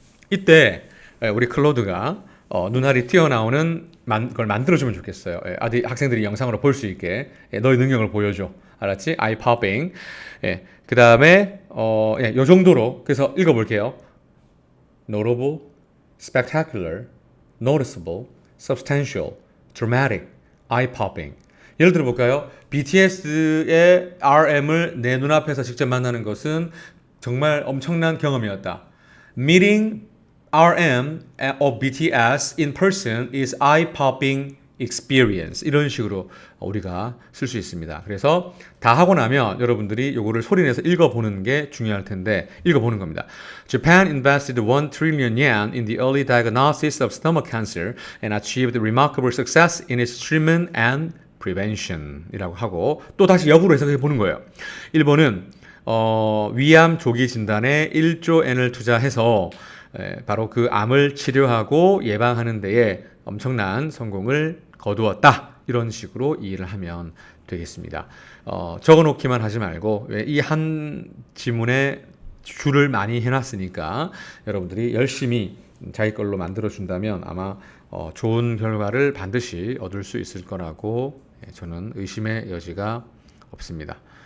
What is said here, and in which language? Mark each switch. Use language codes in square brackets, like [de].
[ko] 이때 우리 클로드가 눈알이 튀어나오는 걸 만들어주면 좋겠어요. 학생들이 영상으로 볼 수 있게 너의 능력을 보여줘. 알았지? [en] eye popping. [ko] 그 다음에 요 정도로 그래서 읽어볼게요. [en] notable, spectacular, noticeable, substantial, dramatic, eye-popping. [ko] 예를 들어볼까요? BTS의 RM을 내 눈앞에서 직접 만나는 것은 정말 엄청난 경험이었다. [en] Meeting RM of BTS in person is eye-popping [ko] experience 이런 식으로 우리가 쓸 수 있습니다. 그래서 다 하고 나면 여러분들이 요거를 소리내서 읽어보는 게 중요할 텐데 읽어보는 겁니다. [en] Japan invested 1 trillion yen in the early diagnosis of stomach cancer and achieved remarkable success in its treatment and prevention [ko] 이라고 하고 또 다시 역으로 해석해 보는 거예요. 일본은 위암 조기 진단에 1조 엔을 투자해서 바로 그 암을 치료하고 예방하는 데에 엄청난 성공을 거두었다. 이런 식으로 이해를 하면 되겠습니다. 적어놓기만 하지 말고 이 한 지문에 줄을 많이 해놨으니까 여러분들이 열심히 자기 걸로 만들어준다면 아마 좋은 결과를 반드시 얻을 수 있을 거라고 저는 의심의 여지가 없습니다.